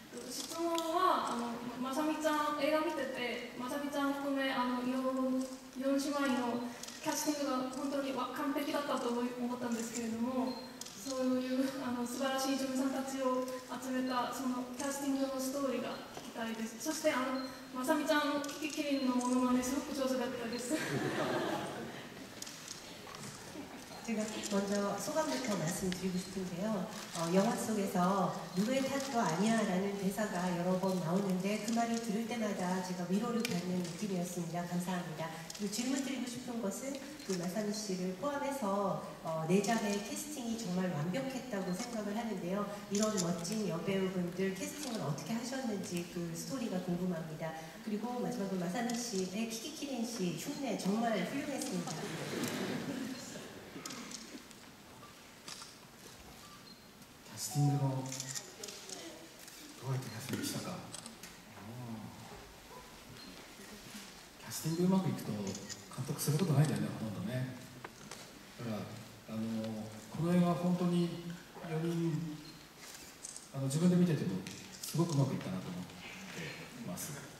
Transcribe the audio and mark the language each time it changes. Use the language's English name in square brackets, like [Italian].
[Japanese] 質問はまさみちゃん、映画見ててまさみちゃん含め4姉妹のキャスティングが本当に完璧だったと思ったんですけれども、そういう素晴らしい女優さんたちを集めたそのキャスティングのストーリーが聞きたいです。そしてまさみちゃんのキキキリンのモノマネすごく上手だったです。 [Korean] 제가 먼저 소감부터 말씀드리고 싶은데요. 영화 속에서 누구의 탓도 아니야 라는 대사가 여러 번 나오는데 그 말을 들을 때마다 제가 위로를 받는 느낌이었습니다. 감사합니다. 그리고 질문 드리고 싶은 것은 그 마사미 씨를 포함해서 내작의 캐스팅이 정말 완벽했다고 생각을 하는데요. 이런 멋진 여배우분들 캐스팅을 어떻게 하셨는지 그 스토리가 궁금합니다. 그리고 마지막으로 마사미 씨의 키키키린 씨 흉내 정말 훌륭했습니다. [Japanese] キャスティングのどうやってキャスティングしたか。キャスティングうまくいくと監督することないんだよね、ほとんどね。だからこの映画は本当に4人自分で見ててもすごくうまくいったなと思っています。